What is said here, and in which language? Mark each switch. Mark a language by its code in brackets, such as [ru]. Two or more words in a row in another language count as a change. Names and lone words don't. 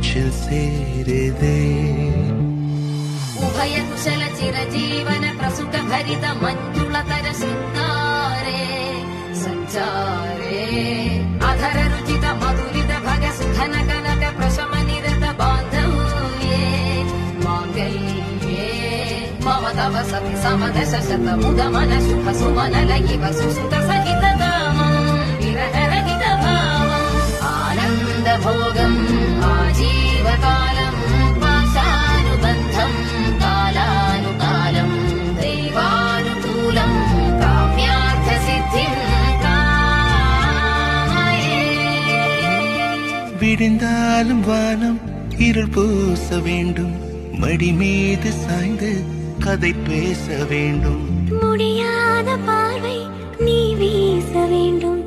[ta] நெஞ்சில் சேருதே. [sa] उभय कुशल चिरजीवन प्रसुख भरित मञ्जुलतर शृङ्गारे सञ्चारे अधर रुचित மதுரித भग सुखन कनक प्रशम निरत बांधव्ये मांगल्ये मम तव सति समदश शत मुद मन शुभ सुमन लगिव सुसुत सहित दामं विरह रहित भावं आनंद भोगं आजीवकालं पाशानुबन्धं कालानुकालं दैवानुकूलं काम्यार्थ सिद्धिं [ta] விடிந்தாலும் வானம் இருள் பூச வேண்டும், மடி மீது சாய்ந்து கதை பேச வேண்டும், முடியாத பார்வை நீ வீச வேண்டும்.